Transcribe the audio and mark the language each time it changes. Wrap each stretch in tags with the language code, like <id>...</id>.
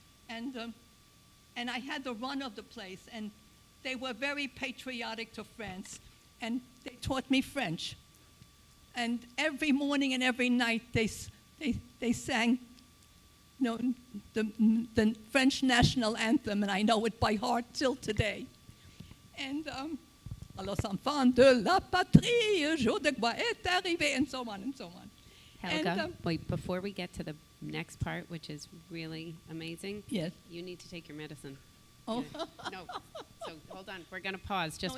<en>And I had the run of the place, and they were very patriotic to France, and they taught me French. And every morning and every night they sang the French national anthem, and I know it by heart till today.</en> <fr>And à los enfants de la patrie, jour de gloire est arrivé,</fr> <en>and so on and so on. Helga, And, wait, before we get to the next part, which is really amazing, yes. you need to take your medicine. Oh. No, so hold on. We're going to pause just</en>